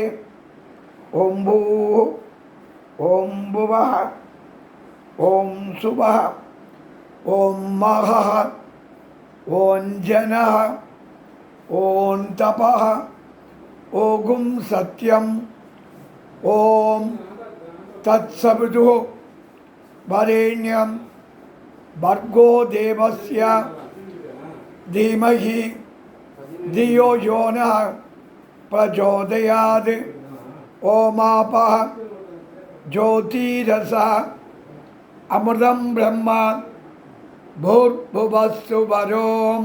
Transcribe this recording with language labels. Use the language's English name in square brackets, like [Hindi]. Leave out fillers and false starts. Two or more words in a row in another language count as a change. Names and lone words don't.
[Sanskrit] ॐ भूः ॐ भुवः ॐ सुवः ॐ महः ॐ जनः ॐ तपः ओम् सत्यम्. ॐ तत्सवितुः वरेण्यम् भर्गो देवस्य धीमहि धियो यो नः प्रचोदयात्. ओमापः ज्योतिरसः अमृतं ब्रह्म भूर्भुवस्सु वरों.